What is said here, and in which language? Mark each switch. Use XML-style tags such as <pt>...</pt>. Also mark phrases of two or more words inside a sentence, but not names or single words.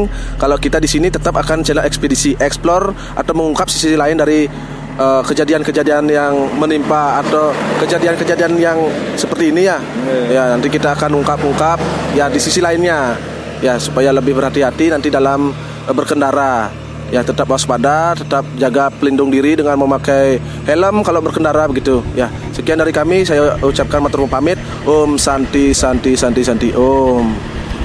<id>Kalau kita di sini tetap akan channel ekspedisi explore atau mengungkap sisi lain dari kejadian-kejadian yang menimpa atau kejadian-kejadian yang seperti ini ya. Ya, nanti kita akan ungkap-ungkap ya di sisi lainnya. Ya, supaya lebih berhati-hati nanti dalam berkendara. Ya, tetap waspada, tetap jaga pelindung diri dengan memakai helm kalau berkendara begitu. Ya, sekian dari kami, saya ucapkan</id> <jv>matur nuwun</jv> <id>pamit.</id> <sa>Om Santi Santi Santi Santi Om.</sa>